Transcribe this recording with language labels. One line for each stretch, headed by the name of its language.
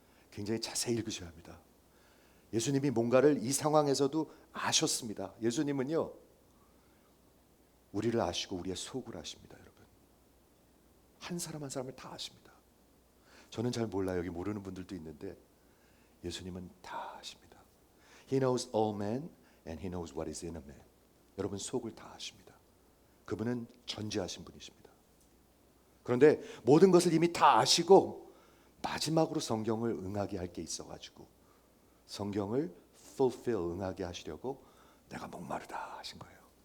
Korean: 굉장히 자세히 읽으셔야 합니다. 예수님이 뭔가를 이 상황에서도 아셨습니다. 예수님은요, 우리를 아시고 우리의 속을 아십니다, 여러분. 한 사람 한 사람을 다 아십니다. 저는 잘 몰라요. 여기 모르는 분들도 있는데 예수님은 다 아십니다.
English: He knows all men and he knows what is in a man.
Korean: 여러분 속을 다 아십니다. 그분은 전지하신 분이십니다. 그런데 모든 것을 이미 다 아시고 마지막으로 성경을 응하게 할 게 있어가지고 성경을 fulfill 응하게 하시려고 내가 목마르다 하신 거예요.